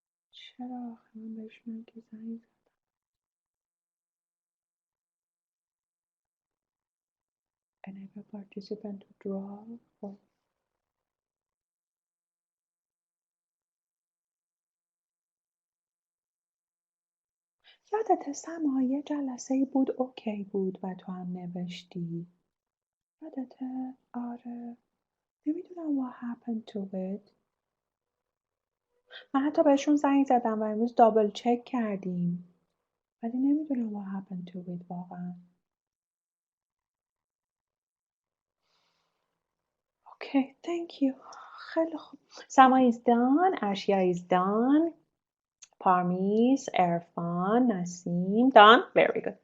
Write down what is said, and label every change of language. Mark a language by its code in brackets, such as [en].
[fa] چرا من بهش میگی زنگ زدم؟ [en] Enable participant to draw. [fa] یادت سما یه جلسه بود اوکی بود و تو هم نوشتی. یادته؟ آره. نمیدونم [en] what happened to it. [fa] من حتی بهشون زنگ زدم و امروز دابل چک کردیم. ولی نمیدونم [en] what happened to it [fa] واقعا. [en] Okay thank you. [fa] خیلی خوب. سما [en] is done. Arshia is done. Parmis, Erfan, Nasim. done. Very good.